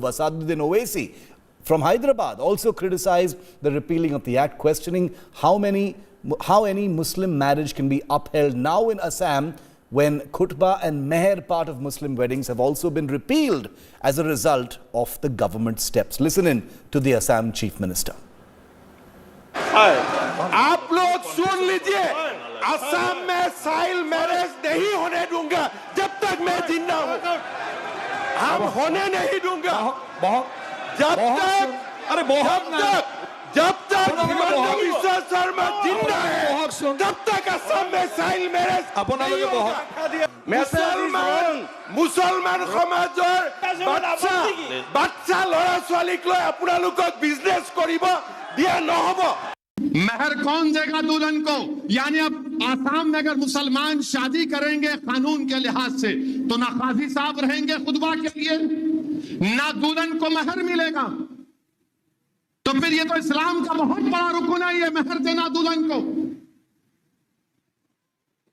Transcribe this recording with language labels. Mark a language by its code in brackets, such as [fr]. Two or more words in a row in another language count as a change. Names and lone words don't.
[en] Asaduddin Owaisi from Hyderabad also criticized the repealing of the act, questioning how any Muslim marriage can be upheld now in Assam when khutbah and meher, part of Muslim weddings, have also been repealed as a result of the government steps. Listen in to the Assam Chief Minister. [hi] आप लोग सुन लीजिए, असम में चाइल्ड मैरिज नहीं होने दूंगा जब तक मैं जिंदा हूँ। हम होने नहीं दूंगा जब तक हिमंता बिस्वा शर्मा जिंदा है, तब तक असम में चाइल्ड मैरिज नहीं होगा। मुसलमान समाजৰ [as] বাচ্চা ল'ৰা ছোৱালীক লৈ আপোনালোকক বিজনেছ কৰিব দিয়া নহব। [hi] महर कौन देगा दुल्हन को? यानी अब आसाम में अगर मुसलमान शादी करेंगे कानून के लिहाज से तो ना काजी साहब रहेंगे खुतबा के लिए, ना दुल्हन को महर मिलेगा। तो फिर ये तो इस्लाम का बहुत बड़ा रुकन है, ये महर देना दुल्हन को।